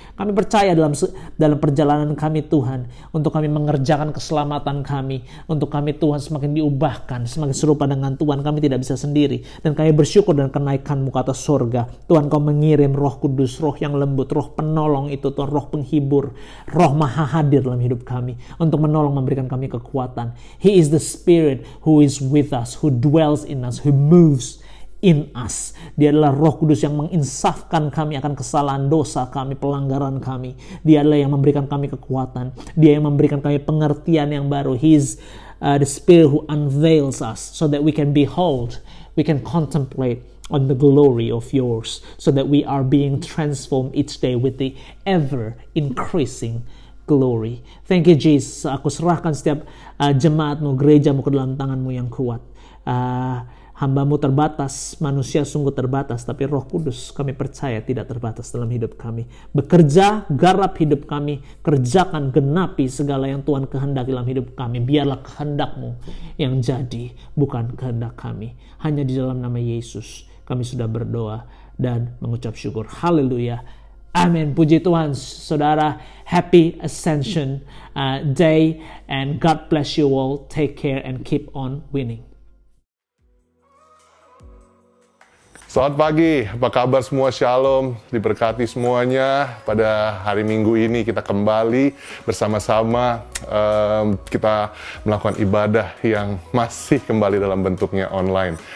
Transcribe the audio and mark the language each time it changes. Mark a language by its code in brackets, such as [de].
[id] Kami percaya dalam perjalanan kami Tuhan, untuk kami mengerjakan keselamatan kami, untuk kami Tuhan semakin diubahkan, semakin serupa dengan Tuhan. Kami tidak bisa sendiri, dan kami bersyukur dan kenaikan-Mu ke atas surga. Tuhan, Kau mengirim Roh Kudus, Roh yang lembut, Roh penolong itu Tuhan, Roh penghibur, Roh maha hadir dalam hidup kami, untuk menolong, memberikan kami kekuatan. [en] He is the Spirit who is with us, who dwells in us, who moves in us. [id] Dia adalah Roh Kudus yang menginsafkan kami akan kesalahan dosa kami, pelanggaran kami. Dia adalah yang memberikan kami kekuatan. Dia yang memberikan kami pengertian yang baru. [en] He is the Spirit who unveils us so that we can behold, we can contemplate on the glory of yours, so that we are being transformed each day with the ever increasing glory. Thank you Jesus. [id] Aku serahkan setiap jemaat-Mu, gereja-Mu ke dalam tangan-Mu yang kuat. Hamba-Mu terbatas, manusia sungguh terbatas, tapi Roh Kudus kami percaya tidak terbatas dalam hidup kami. Bekerja, garap hidup kami, kerjakan, genapi segala yang Tuhan kehendaki dalam hidup kami. Biarlah kehendak-Mu yang jadi, bukan kehendak kami. Hanya di dalam nama Yesus kami sudah berdoa dan mengucap syukur. Haleluya. Amin. Puji Tuhan, saudara. [en] Happy Ascension Day, and God bless you all. Take care and keep on winning. [id] Selamat pagi, apa kabar semua? Shalom, diberkati semuanya. Pada hari Minggu ini kita kembali bersama-sama kita melakukan ibadah yang masih kembali dalam bentuknya online.